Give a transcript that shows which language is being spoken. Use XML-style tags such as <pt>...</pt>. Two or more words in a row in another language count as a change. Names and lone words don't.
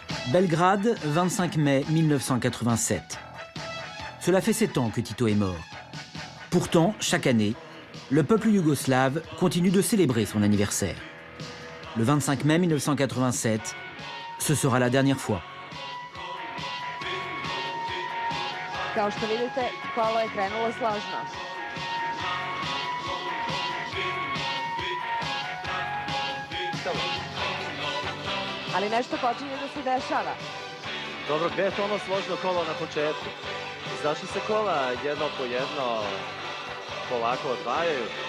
<fr>Belgrade, 25 mai 1987. Cela fait 7 ans que Tito est mort. Pourtant, chaque année, le peuple yougoslave continue de célébrer son anniversaire. Le 25 mai 1987, ce sera la dernière fois.</fr> <sr>Kao što vidite, kolo je krenulo složno. Ali nešto počinje da se dešava. Dobro, gde je to ono složno kolo na početku? Zašto se kola jedno po jedno polako odvajaju?</sr>